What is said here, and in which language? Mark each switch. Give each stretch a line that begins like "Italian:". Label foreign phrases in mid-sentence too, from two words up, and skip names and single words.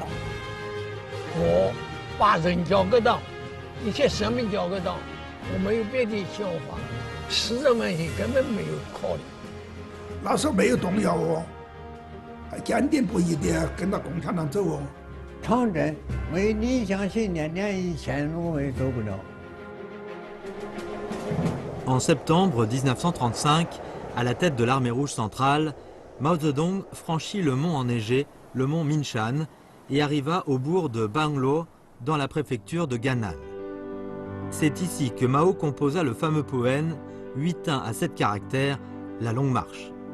Chinese: 我把人交给党，一切生命交给党，我没有别的想法，实质问题根本没有考虑。那时候没有动摇哦，还坚定不移的跟着共产党走哦。长征没理想信念，连一线路也走不了。
French: En septembre 1935, à la tête de l'armée rouge centrale, Mao Zedong franchit le mont enneigé, le mont Minshan, et arriva au bourg de Banglo, dans la préfecture de Gannan. C'est ici que Mao composa le fameux poème 8 à 7 caractères, La Longue Marche.